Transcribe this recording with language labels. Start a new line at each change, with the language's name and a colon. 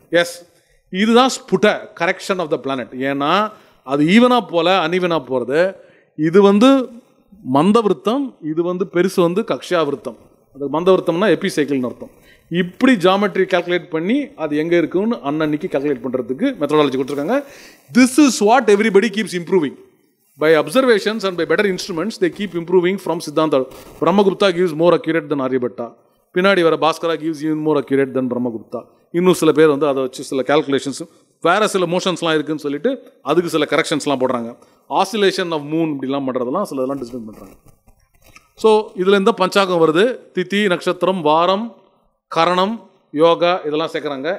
Tamil: S, இதுதான் ஸ்புட்ட
English: Correction of the planet.
Tamil: ஏன்னா அது ஈவனாக போல அன்ஈவனாக போகிறது. இது வந்து மந்த விருத்தம், இது வந்து பெருசு வந்து கக்ஷா விருத்தம். அது மந்த விருத்தம்னா எபி சைக்கிள்னு அர்த்தம். இப்படி ஜாமெட்ரி கால்குலேட் பண்ணி அது எங்கே இருக்குன்னு அன்னன்னைக்கு கால்குலேட் பண்ணுறதுக்கு மெத்தடாலஜி கொடுத்துருக்காங்க.
English: This is what everybody keeps improving. By observations and by better instruments, they keep improving from Siddhanta. Brahmagupta gives more accurate than Aryabhatta.
Tamil: பின்னாடி வர
English: Bhaskara gives even more accurate than Brahmagupta.
Tamil: இன்னும் சில பேர் வந்து அதை வச்சு சில கால்குலேஷன்ஸ் வேறு சில மோஷன்ஸ்லாம் இருக்குதுன்னு சொல்லிட்டு அதுக்கு சில கரெக்ஷன்ஸ்லாம் போடுறாங்க. ஆசிலேஷன் ஆஃப் மூன் இப்படிலாம் பண்ணுறதெல்லாம் சில இதெல்லாம் டிஸ்கஸ் பண்ணுறாங்க. ஸோ இதில் இந்த பஞ்சாங்கம் வருது. திதி, நட்சத்திரம், வாரம், கரணம், யோகா இதெல்லாம் சேர்க்குறாங்க.